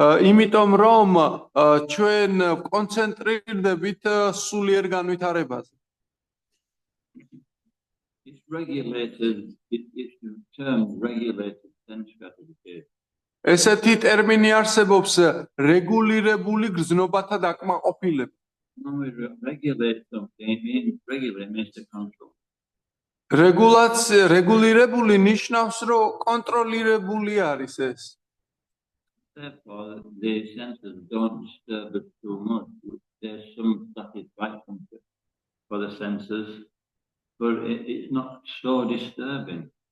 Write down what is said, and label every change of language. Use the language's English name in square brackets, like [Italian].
[Georgian] იმიტომ რომ ჩვენ კონცენტრირდებით სულიერ განვითარებაზე. [English] It's regulated, it's termed regulated sense gratification. [Georgian] ესეთი ტერმინი არსებობს რეგულირებული გრძნობათა დაკმაყოფილება. [English] When we regulate something, regulate means to control. [Georgian] რეგულირებული ნიშნავს, რომ კონტროლირებული არის ეს. [English] Therefore, the senses don't disturb it too much. There's some satisfaction for the senses, but it's not so disturbing.